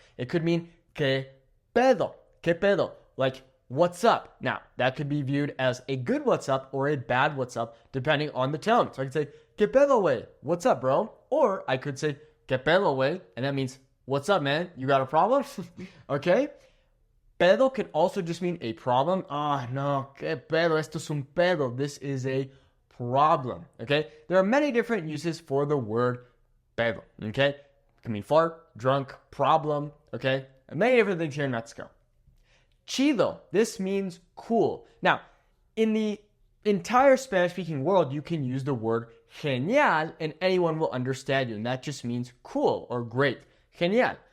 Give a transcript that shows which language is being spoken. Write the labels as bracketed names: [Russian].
[English] It could mean [Spanish] que pedo. Que pedo. [English] Like, what's up? Now, that could be viewed as a good what's up or a bad what's up, depending on the tone. So I could say, [Spanish] que pedo, wey? [English] What's up, bro? Or I could say, que pedo, wey? And that means, what's up, man? You got a problem? Okay? Pedo can also just mean a problem. [Spanish] Ah, no, que pedo, esto es un pedo. [English] This is a problem, okay? There are many different uses for the word pedo, okay? It can mean fart, drunk, problem, okay? And many different things here in Mexico. Chido, this means cool. Now, in the entire Spanish-speaking world, you can use the word genial and anyone will understand you, and that just means cool or great. Genial.